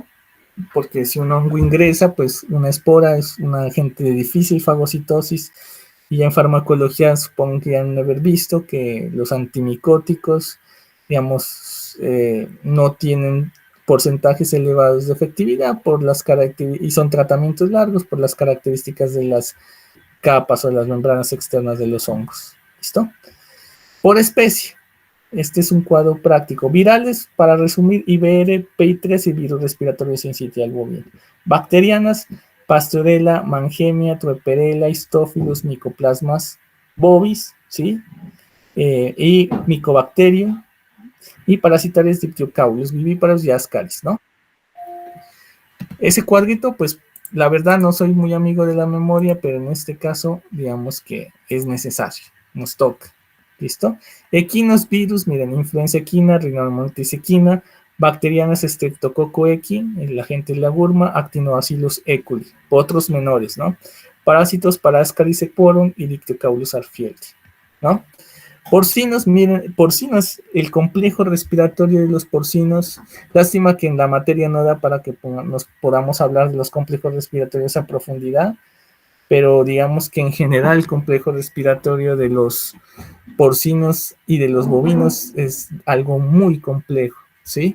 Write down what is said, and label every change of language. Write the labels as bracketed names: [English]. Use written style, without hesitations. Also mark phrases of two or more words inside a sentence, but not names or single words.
[Spanish] Porque si un hongo ingresa, pues una espora es un agente de difícil fagocitosis, y en farmacología supongo que ya han de haber visto que los antimicóticos, digamos, no tienen porcentajes elevados de efectividad por las características, y son tratamientos largos por las características de las capas o las membranas externas de los hongos. ¿Listo? Por especie. Este es un cuadro práctico. Virales, para resumir, IBR, PI3 y virus respiratorio sincitial bovino. Bacterianas, Pastorella, Mangemia, Troeperella, Histophilos, Mycoplasmas bovis, ¿sí? Y Mycobacterium. Y parasitarias, Dictyocaulus, vivíparos y Ascaris, ¿no? Ese cuadrito, pues, la verdad no soy muy amigo de la memoria, pero en este caso, digamos que es necesario, nos toca. ¿Listo? Equinos, virus, miren, influenza equina, rinomontis equina, bacterianas, Streptococcus equi, el agente es la gurma, Actinobacillus eculi, otros menores, ¿no? Parásitos, Parascaris equorum y Dictyocaulus arfield, ¿no? Porcinos, miren, porcinos, el complejo respiratorio de los porcinos. Lástima que en la materia no da para que nos podamos hablar de los complejos respiratorios a profundidad, pero digamos que en general el complejo respiratorio de los porcinos y de los bovinos es algo muy complejo, ¿sí?